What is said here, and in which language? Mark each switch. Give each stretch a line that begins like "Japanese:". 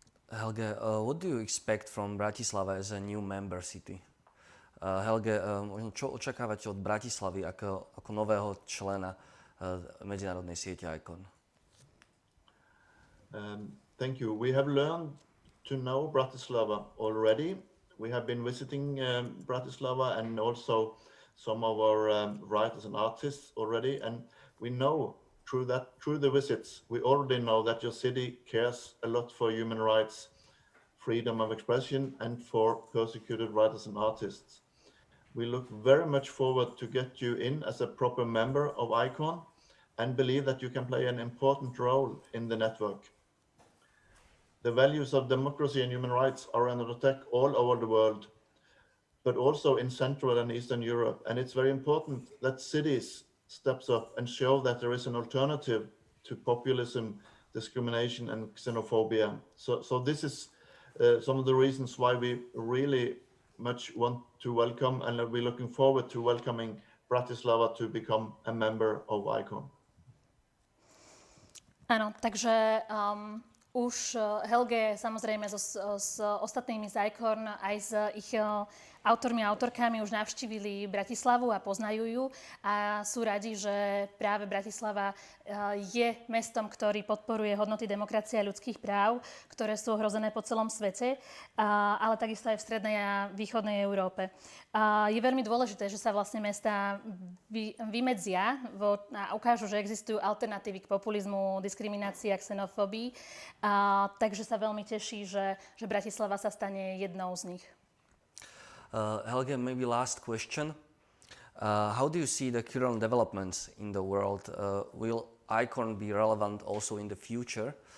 English: Helge, what do you expect from Bratislava as a new member city?
Slovak: Helge, čo očakávate od Bratislavy ako nového člena medzinárodnej siete ICORN?
English: Thank you. We have learned to know Bratislava already. We have been visiting Bratislava and also some of our writers and artists already, and we know through the visits, we already know that your city cares a lot for human rights, freedom of expression, and for persecuted writers and artists. We look very much forward to get you in as a proper member of ICORN and believe that you can play an important role in the network. The values of democracy and human rights are under attack all over the world, but also in Central and Eastern Europe, and it's very important that cities steps up and show that there is an alternative to populism, discrimination, and xenophobia. So this is some of the reasons why we really much want to welcome, and we're looking forward to welcoming Bratislava to become a member of ICORN.
Slovak: Áno, takže už Helge samozrejme s ostatnými z ICORN aj s ich autormi a autorkami už navštívili Bratislavu a poznajú ju a sú radi, že práve Bratislava je mestom, ktorý podporuje hodnoty demokracie a ľudských práv, ktoré sú ohrozené po celom svete, ale takisto aj v strednej a východnej Európe. Je veľmi dôležité, že sa vlastne mestá vymedzia a ukážu, že existujú alternatívy k populizmu, diskriminácii a xenofóbii. Takže sa veľmi teší, že Bratislava sa stane jednou z nich.
English: Helge, maybe last question. How do you see the current developments in the world? Will ICORN be relevant also in the future?